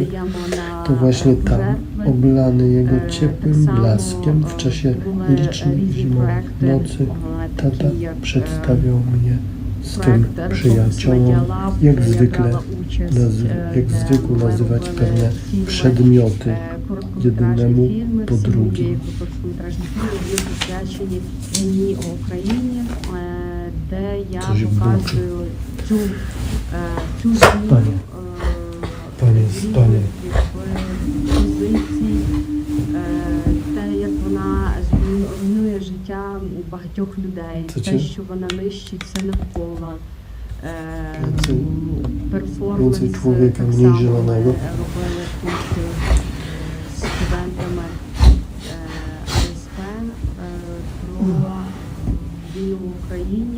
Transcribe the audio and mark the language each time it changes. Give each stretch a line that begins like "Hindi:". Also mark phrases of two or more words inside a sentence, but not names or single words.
Polish: To właśnie tam, oblany jego ciepłym blaskiem w czasie licznych zimowych nocy, tata przedstawiał mnie swym przyjaciołom, jak zwykł nazywać pewne przedmioty jednemu po drugim. Coś buczy. Panie.
Ukrainian: Як вона зруйнує життя у багатьох людей, те, що вона нищить все навколо. Перформанс так само робили тут з студентами АСП про війну в Україні.